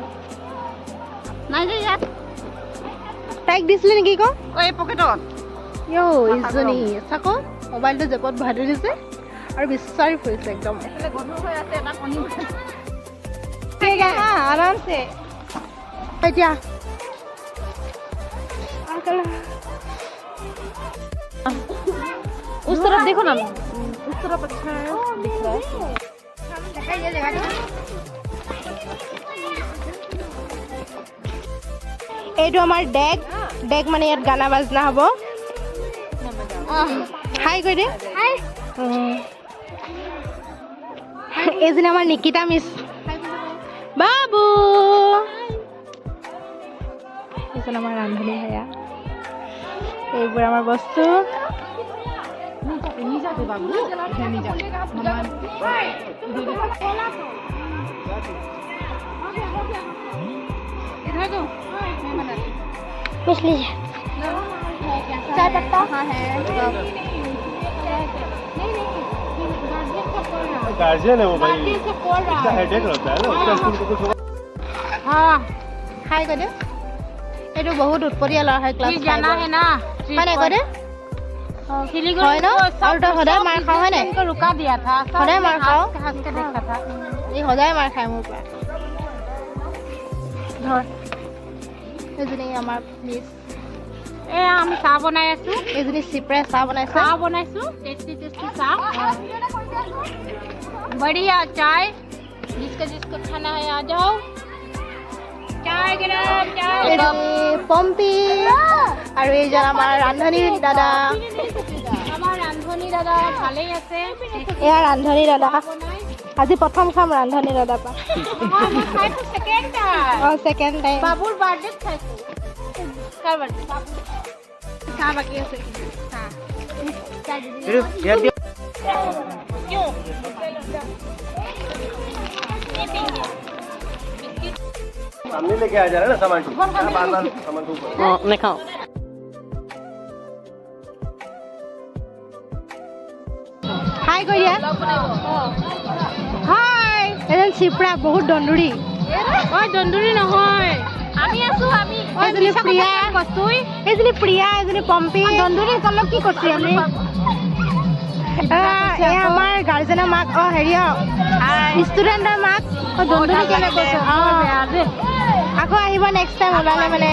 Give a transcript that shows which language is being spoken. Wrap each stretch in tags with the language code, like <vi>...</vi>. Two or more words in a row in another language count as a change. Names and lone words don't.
<as>নাই যে ইয়াত। তাইক দিছিলে নেকি ক? এই পকেটত। ইজনী চাকো মোবাইলটো জেপত ভৰাই দিছে আৰু বিচাৰি ফুৰিছে একদম। এফালে গধুৰ হৈ আছে, এটা কণী আৰামছে।</as> <hi>এতিয়া उस तरफ देखो ना, उस तरफ अच्छा है दिख रहा है।</hi> <as>এইটো আমাৰ ডেক মানে ইয়াত গানা বাজনা হ'ব। হাই কৈ দে। এইজনী আমাৰ নিকিতা মিছ বাবু। এইজন আমাৰ ৰান্ধনী ভায়া। এইবোৰ আমাৰ বস্তু।</as> <hi>चाय पत्ता गार्जियन है वो भाई, इसका हेडेक रहता है ना, उसका स्कूल को कुछ होगा। हाँ हाय कर दे।</hi> <as>এইটো বহুত উৎপতীয়া ল'ৰা হয়, ক্লাছ</as> <hi>जाना है ना</hi> <as>মানে কৈ দে। হয় ন? আৰু তই সদায় মাৰ খাওঁ হয় নাই?</as> <hi>रुका दिया था,</hi> <as>সদায় মাৰ খাওঁ।</as> <hi>हंस के देखा था।</hi> <as>এই সদায় মাৰ খায় মোৰ পৰা। ধৰ এইজনী আমাৰ মিছ। আমি চাহ বনাই আছো। এইজনী চিপৰাই চাহ বনাইছে। চাহ বনাইছো, টেষ্টি চাহ।</as> <hi>बढ़िया चाय, जिसको खाना है आ जाओ। चाय गरम चाय।</hi> <as>পম্পি আৰু এইজন আমাৰ ৰান্ধনী দাদা। আমাৰ ৰান্ধনী দাদা ভালেই আছে। এয়া ৰান্ধনী দাদা। আজি প্ৰথম খাম ৰান্ধনী দাদা পৰা। ছেকেণ্ড টাইম। বাবুৰ বাৰ্থডে খাইছো। কাৰ বাৰ্থডে? চাহ বাকী আছে।</as> <hi>सामने लेके आ जा रहा है ना सामान को, बार-बार सामान को ऊपर। मैं खाऊं। हाय</hi> <as>কৈ দিয়া। হাই। এজন চিপৰা বহুত দন্দুৰি। ঐ দন্দুৰি নহয়, আমি আছো আমি। এজনী প্ৰিয়া, এজনী পম্পি। দন্দুৰি তলত কি কৰিছে আমি? এয়া আমাৰ গাৰ্জেনৰ মাক হেৰি ষ্টুডেণ্টৰ মাক দন্দুৰি কেনে কৈছে আকৌ আহিব নেক্সট টাইম ওলালে মানে</as>